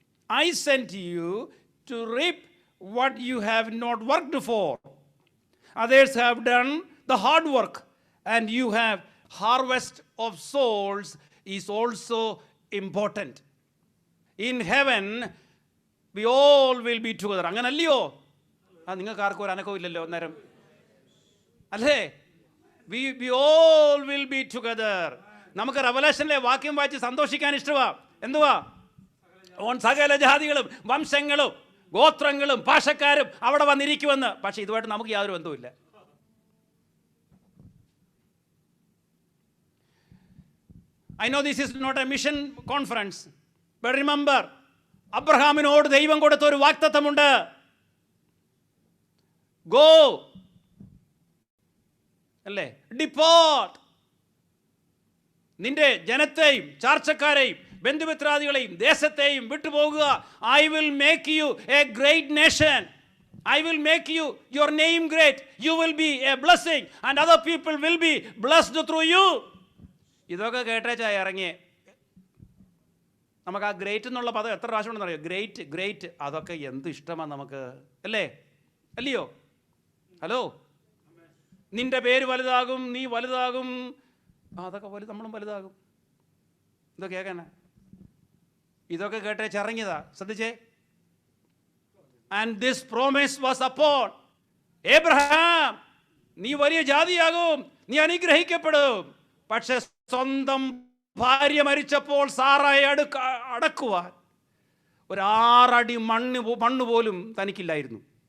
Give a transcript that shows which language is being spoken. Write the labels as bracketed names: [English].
[English] I sent you to reap what you have not worked for. Others have done the hard work, and you have harvest of souls is also important. In heaven, we all will be together. [Malayalam] അങ്ങനല്ലയോ? നിങ്ങൾക്ക് ആർക്കും ഒരു അനക്കവും ഇല്ലല്ലോ അന്നേരം അല്ലേ? [English] we all will be together. [Malayalam] നമുക്ക് റെവലേഷനിലെ വാക്യം വായിച്ച് സന്തോഷിക്കാൻ ഇഷ്ടമാ. എന്തുവാ? സകല ജാതികളും വംശങ്ങളും ഗോത്രങ്ങളും ഭാഷക്കാരും അവിടെ വന്നിരിക്കുമെന്ന്. പക്ഷെ ഇതുമായിട്ട് നമുക്ക് യാതൊരു ബന്ധവുമില്ല. [English] I know this is not a mission conference, but remember, [Malayalam] അബ്രഹാമിനോട് ദൈവം കൊടുത്ത ഒരു വാഗ്ദത്തമുണ്ട്. [English] Go, അല്ലേ? Depart. [Malayalam] നിന്റെ ജനത്തെയും ചാർച്ചക്കാരെയും ബന്ധുമിത്രാദികളെയും ദേശത്തെയും വിട്ടുപോകുക. [English] I will make you a great nation. I will make you your name great. You will be a blessing and other people will be blessed through you. [Malayalam] ഇതൊക്കെ കേട്ടേച്ചാ ഇറങ്ങിയേ. നമുക്ക് ആ great എന്നുള്ള പദം എത്ര പ്രാവശ്യം ഉണ്ടെന്ന് അറിയോ? ഗ്രേറ്റ് ഗ്രേറ്റ്, അതൊക്കെ എന്ത് ഇഷ്ടമാണ് നമുക്ക്, അല്ലേ? അല്ലയോ? ഹലോ, നിന്റെ പേര് വലുതാകും, നീ വലുതാകും, അതൊക്കെ നമ്മളും വലുതാകും. ഇതൊക്കെ കേൾക്കാനാ? ഇതൊക്കെ കേട്ടേച്ച് ഇറങ്ങിയതാ. ശ്രദ്ധിച്ചേ. [English] And this promise was upon Abraham. [Malayalam] നീ വലിയ ജാതിയാകും, നീ അനുഗ്രഹിക്കപ്പെടും. പക്ഷെ സ്വന്തം ഭാര്യ മരിച്ചപ്പോൾ സാറായെ അടക്കുവാൻ ഒരു 6 അടി മണ്ണ് പോലും തനിക്കില്ലായിരുന്നു.